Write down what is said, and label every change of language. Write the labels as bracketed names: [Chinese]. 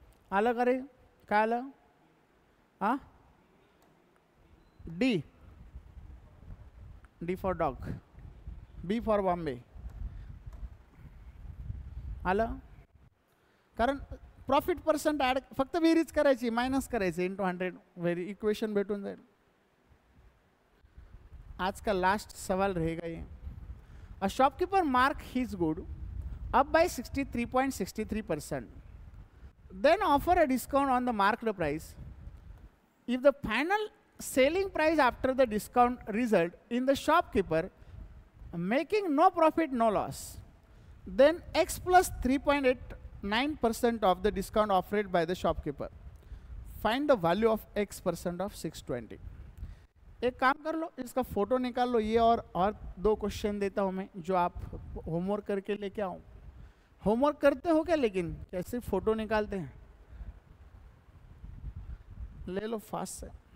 [Marathi] आलं का रे, काय आलं? हां, [English] D for dog, B for Bombay. [Marathi] आलं? कारण प्रॉफिट पर्सेंट ॲड फक्त बेरीज करायची, मायनस करायचे इंटू 100, व्हेरी इक्वेशन भेटून जाईल. [Hindi] आज का लास्ट सवाल रहेगा ये. [English] A shopkeeper mark his good up by 63.63%, then offer a discount on the marked price. If the final selling price after the discount result in the shopkeeper making no profit no loss, then x plus 3.89% of the discount offered by the shopkeeper. Find the value of x% of 620. [Hindi] एक काम कर लो, इसका photo निकाल लो ये, और दो question देता हूँ मैं जो आप होमवर्क करके लेके आओ. होमवर्क करते हो क्या? लेकिन कैसे फोटो निकालते हैं, ले लो फास्ट से.